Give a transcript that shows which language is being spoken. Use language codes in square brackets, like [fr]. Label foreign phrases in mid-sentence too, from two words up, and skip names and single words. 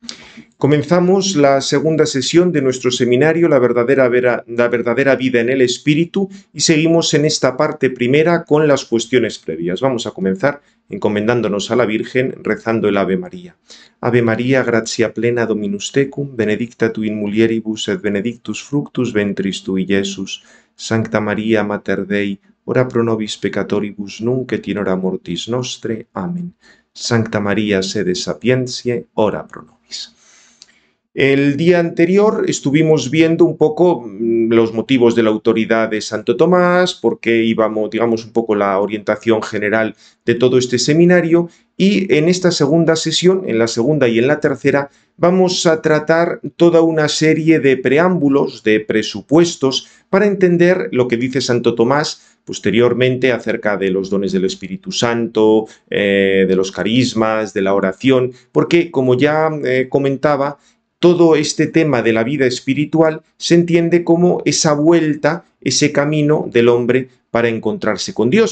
[es] Comenzamos la segunda sesión de nuestro seminario, la verdadera vida en el Espíritu, y seguimos en esta parte primera con las cuestiones previas. Vamos a comenzar encomendándonos a la Virgen, rezando el Ave María. [la] Ave María, gratia plena Dominus tecum, benedicta tu in mulieribus et benedictus fructus ventris tui, Iesus. Sancta Maria, Mater Dei, ora pro nobis peccatoribus nunc et in hora mortis nostre. Amén. Sancta María, sede sapientiae, ora pro nobis. [es] El día anterior estuvimos viendo un poco los motivos de la autoridad de Santo Tomás, porque íbamos, digamos, un poco la orientación general de todo este seminario, y en esta segunda sesión, en la segunda y en la tercera, vamos a tratar toda una serie de preámbulos, de presupuestos, para entender lo que dice Santo Tomás posteriormente acerca de los dones del Espíritu Santo, de los carismas, de la oración, porque, como ya comentaba, todo este tema de la vida espiritual se entiende como esa vuelta, ese camino del hombre para encontrarse con Dios.